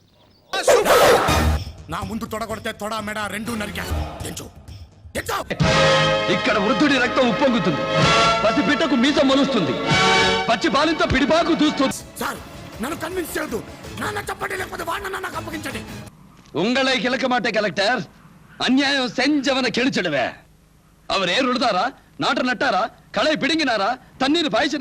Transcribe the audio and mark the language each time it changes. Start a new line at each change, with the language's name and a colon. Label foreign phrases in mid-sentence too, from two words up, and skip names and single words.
Telugu: నా ముందు తొడగొడితే తొడ మెడ రెండు నరికేస్తాను. ఇక్కడ వృద్ధుడి రక్తం ఉప్పొంగుతుంది, పసిబిడ్డకు మీసం మలుస్తుంది, పచ్చి బాలింతో పిడిపాకు చూస్తుంది. సార్ నన్ను కన్విన్స్ చేయదు, నాన్న చెప్పండి లేకపోతే వాడిన నాకు అప్పగించండి.
Tamil: உங்களை கிழக்க மாட்டே கலெக்டர், அநியாயம் செஞ்சவனை கெளிச்சிடுவே. அவர் ஏர் உழுதாரா, நாட்டு நட்டாரா, களை பிடுங்கினாரா, தண்ணீர் பாய்ச்சினாரா?